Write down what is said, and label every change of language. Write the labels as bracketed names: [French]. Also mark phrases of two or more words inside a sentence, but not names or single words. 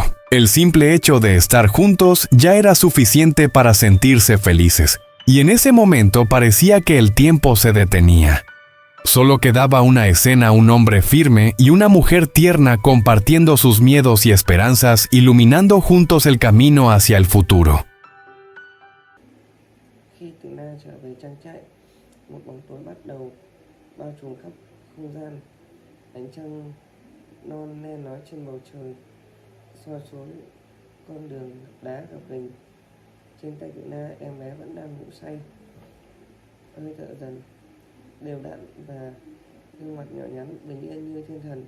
[Spanish] El simple hecho de estar juntos ya era suficiente para sentirse felices. Y en ese momento parecía que el tiempo se detenía. Solo quedaba una escena: un hombre firme y una mujer tierna compartiendo sus miedos y esperanzas, iluminando juntos el camino hacia el futuro. [Vietnamese] Khi Tuna trở về trang trại, một bóng tối bắt đầu bao trùm khắp không gian. Ánh trăng non le lói trên bầu trời, soi xuống con đường đá gập ghềnh. Trên tay Tự Na, em bé vẫn đang ngủ say, hơi thở dần đều đặn và gương mặt nhỏ nhắn bình yên như thiên thần.